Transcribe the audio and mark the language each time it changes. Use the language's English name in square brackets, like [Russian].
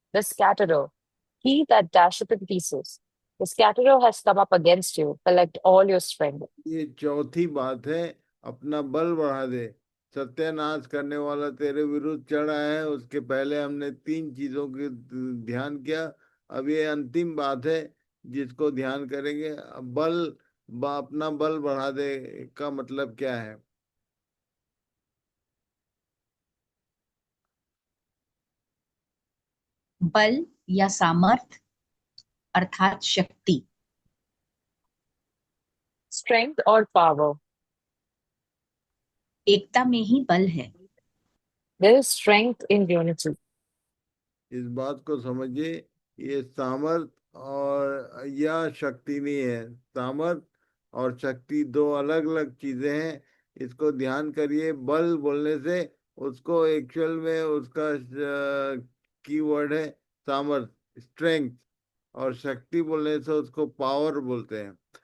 [English] The scatterer, he that dasheth in pieces. The scatterer has come up against you. Collect all your strength. [Hindi] ये चौथी बात है, अपना बल बढ़ा दे। सत्यानाश करने वाला तेरे विरुद्ध चढ़ा है, उसके पहले हमने 3 चीजों की ध्यान किया। अब ये अंतिम बात है जिसको ध्यान करेंगे। अब अपना बल बढ़ा दे का मतलब क्या है? बल या सामर्थ अर्थात शक्ति। [English] Strength or power. [Hindi] एकता में ही बल है। [English] There is strength in unity. [Hindi] इस बात को समझिए, ये सामर्थ और या शक्ति नहीं है। सामर्थ और शक्ति दो अलग अलग चीजें हैं, इसको ध्यान करिए। बल बोलने से उसको एक्चुअल में उसका कीवर्ड है सामर्थ, स्ट्रेंथ, और शक्ति बोलने से उसको पावर बोलते हैं।